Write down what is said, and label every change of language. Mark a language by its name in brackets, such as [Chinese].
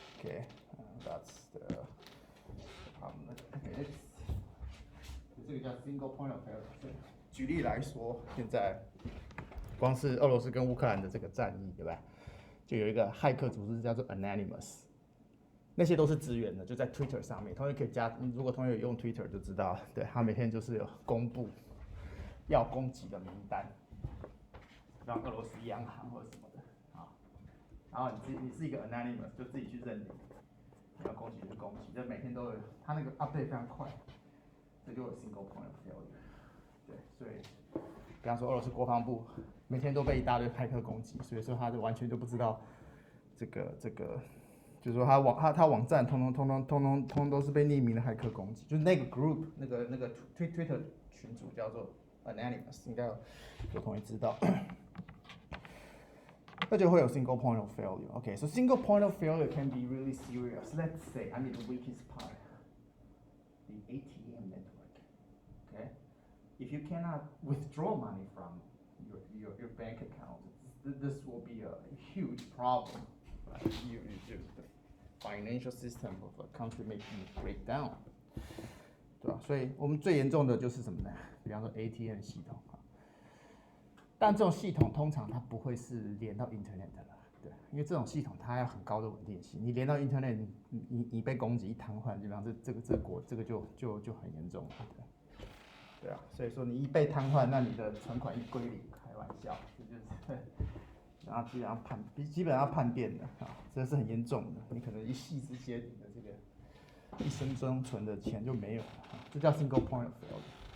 [English] Okay, that's the problem. [Chinese] Okay, 这个叫 single point of failure。举例来说，现在光是俄罗斯跟乌克兰的这个战役，对吧？就有一个骇客组织叫做 Anonymous， 那些都是资源的，就在 Twitter 上面。同学可以加，如果同学有用 Twitter 就知道，对他每天就是有公布要攻击的名单，像俄罗斯央行或者什么的啊。然后你是一个 Anonymous， 就自己去认领，你要攻击就攻击，这每天都有，他那个 update 非常快，这就有 single point of failure。对，所以比方说俄罗斯国防部每天都被一大堆骇客攻击，所以说他就完全就不知道这个，就是说他网站通都是被匿名的骇客攻击，就是那个 group 那个 Twitter 群组叫做 Anonymous， 应该有同学知道。 [English] 那就会有 single point of failure. Okay, so single point of failure can be really serious. Let's say, the weakest part, the ATM network. Okay, if you cannot withdraw money from your bank account, this will be a huge problem. Right? The financial system of a country may break down. [Chinese] 对吧？所以我们最严重的就是什么呢？比方说 ATM 系统。但这种系统通常它不会是连到 Internet 的了，对，因为这种系统它要很高的稳定性，你连到 Internet， 你被攻击一瘫痪，基本上这个就很严重了，对啊，所以说你一被瘫痪，那你的存款一归零，开玩笑，这就是然后基本上叛变的啊，这是很严重的，你可能一夕之间你的这个一生中存的钱就没有了，这叫 single point of failure。